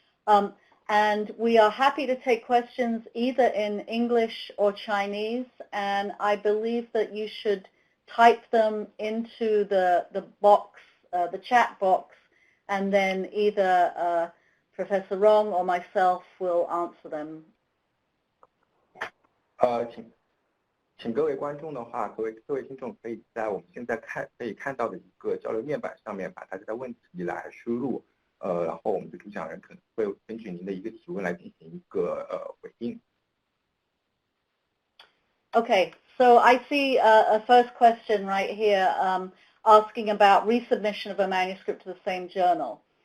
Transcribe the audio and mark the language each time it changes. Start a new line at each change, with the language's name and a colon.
English: And we are happy to take questions either in English or Chinese, and I believe that you should type them into the box, the chat box, and then either Professor Rong or myself will answer them.
Chinese: 请各位观众的话，各位听众可以在我们现在可以看到的一个交流面板上面把大家的问题来输入，然后我们的主讲人可能会根据您的一个提问来进行一个回应。
English: Okay, so I see a first question right here asking about resubmission of a manuscript to the same journal.